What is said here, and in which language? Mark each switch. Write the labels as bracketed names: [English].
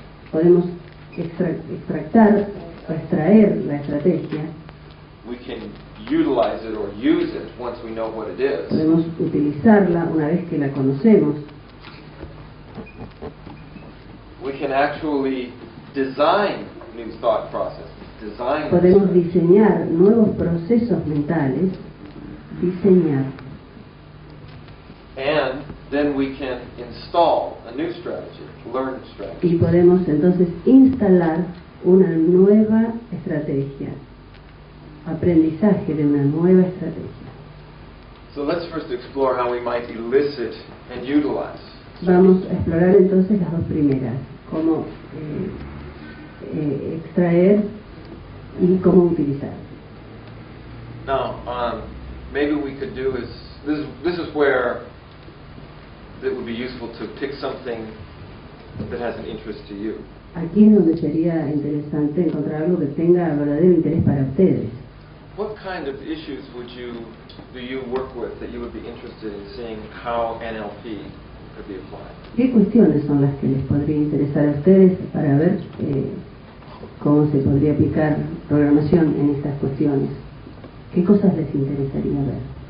[Spanish] Podemos extractar o extraer la estrategia. [English] We can utilize it or use it once we know what it is. [Spanish] Podemos utilizarla una vez que la conocemos. [English] We can actually design new thought processes. [Spanish] Podemos diseñar nuevos procesos mentales, diseñar. [English] And then we can install a new strategy, learn strategy. [Spanish] Y podemos entonces instalar una nueva estrategia, aprendizaje de una nueva estrategia. [English] So let's first explore how we might elicit and utilize. [Spanish] Vamos a explorar entonces las dos primeras, cómo extraer y cómo utilizar. [English] Now, maybe we could do is, this is where it would be useful to pick something that has an interest to you. [Spanish] Aquí es donde sería interesante encontrar algo que tenga verdadero interés para ustedes. [English] What kind of issues do you work with that you would be interested in seeing how NLP could be applied? [Spanish] ¿Qué cuestiones son las que les podría interesar a ustedes para ver cómo se podría aplicar programación en estas cuestiones? ¿Qué cosas les interesaría ver?